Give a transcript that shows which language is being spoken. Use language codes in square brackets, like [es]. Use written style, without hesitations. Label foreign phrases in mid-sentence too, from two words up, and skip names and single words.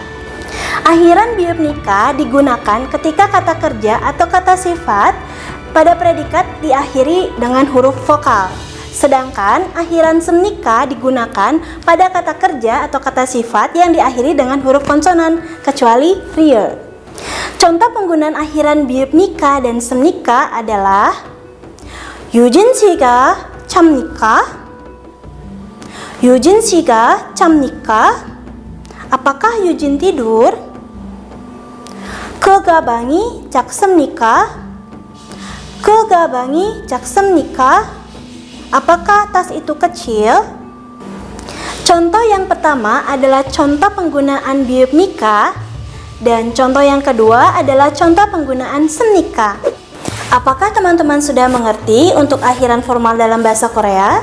[id] Akhiran biopnika digunakan ketika kata kerja atau kata sifat pada predikat diakhiri dengan huruf vokal. Sedangkan akhiran semnika digunakan pada kata kerja atau kata sifat yang diakhiri dengan huruf konsonan, kecuali real. Contoh penggunaan akhiran biopnika dan semnika adalah [ko] 유진 씨가 잡니까? 유진 씨가 잡니까? [id] Apakah Yujin tidur? [ko] 그 가방이 작습니까? 그 가방이 작습니까? [id] Apakah tas itu kecil? Contoh yang pertama adalah contoh penggunaan biopnika. Dan contoh yang kedua adalah contoh penggunaan semnika. Apakah teman-teman sudah mengerti untuk akhiran formal dalam bahasa Korea?